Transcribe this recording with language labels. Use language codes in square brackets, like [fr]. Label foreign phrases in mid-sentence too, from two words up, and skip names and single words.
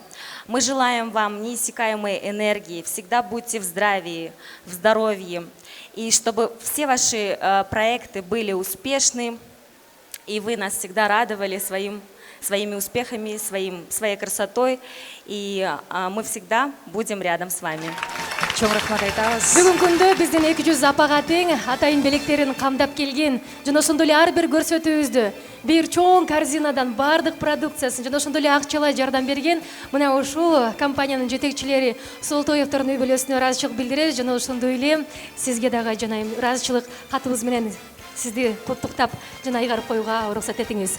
[ru] Мы желаем вам неиссякаемой энергии, всегда будьте в здравии, в здоровье, и чтобы все ваши проекты были успешны, и вы нас всегда радовали своими успехами, своей красотой, и мы всегда будем рядом с вами. [ky] Чоң рахмат айтабыз. Бүгүнкү күндө биздин 200 апага тең атайын белектерин камдап келген жана ошондой эле ар бир көрсөтүүбүздү бир чоң корзинадан бардык продукциясын жана ошондой эле акчалай жардам берген мына ушул компаниянын жетекчилери Солтоевдордун үй бүлөсүнө ыраазычылык билдиребиз жана ошондой эле сизге дагы жанайым ыраазычылык катыбыз менен сизди куттуктап жана ыйгарып коюуга уруксат этиңиз.